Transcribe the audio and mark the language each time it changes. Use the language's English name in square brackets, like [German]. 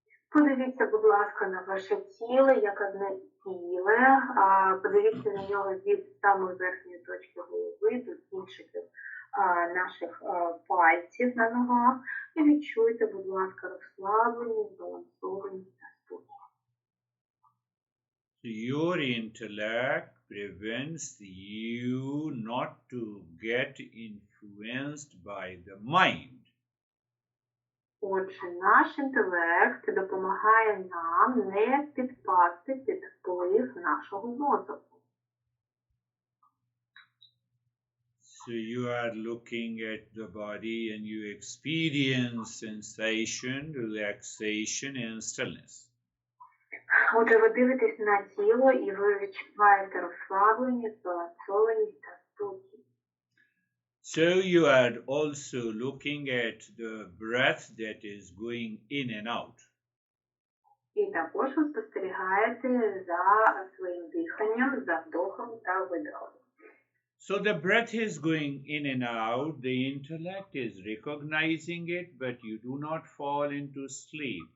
[Ukrainian] Подивіться, будь ласка, на ваше тіло, як одне ціле. Подивіться на нього від самої верхньої точки голови до кінчиків наших пальців на ногах. І відчуйте, будь ласка, розслаблення, збалансованість та спокій. [English] Your intellect prevents you not to get influenced by the mind. [Ukrainian] Отже, наш інтелект допомагає нам не підпасти під вплив нашого мозку. [English] So you are looking at the body and you experience sensation, relaxation and stillness. [Ukrainian] Отже, ви дивитесь на тіло і ви відчуваєте розслаблення, збалансованість та спокій. [English] So you are also looking at the breath that is going in and out. [Ukrainian] І також ви спостерігаєте за своїм диханням, за вдохом та видохом. [English] So the breath is going in and out, the intellect is recognizing it, but you do not fall into sleep.